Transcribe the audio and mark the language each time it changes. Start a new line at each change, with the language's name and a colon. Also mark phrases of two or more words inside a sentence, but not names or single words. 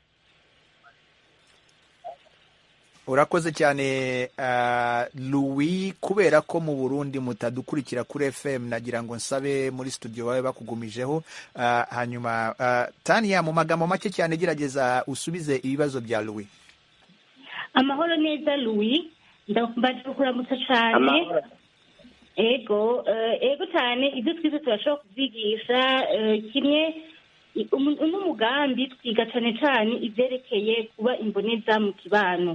Kinyarwanda: Urakoze cyane Louis. Kubera ko mu Burundi mutadukurikira kuri FM, nagira ngo nsabe muri studio bawe bakugumijeho. Hanyuma Tania, mu magambo make cyane gerageza usubize ibibazo bya Louis.
Rundi: Amahoro neza Louis, ndakumbaje kuramutsa cyane. Ego cyane, ibyo twize turashobora kubigisha kimwe n'umugambi twiga cyane cyane ibyerekeye kuba imboneza mu kibano.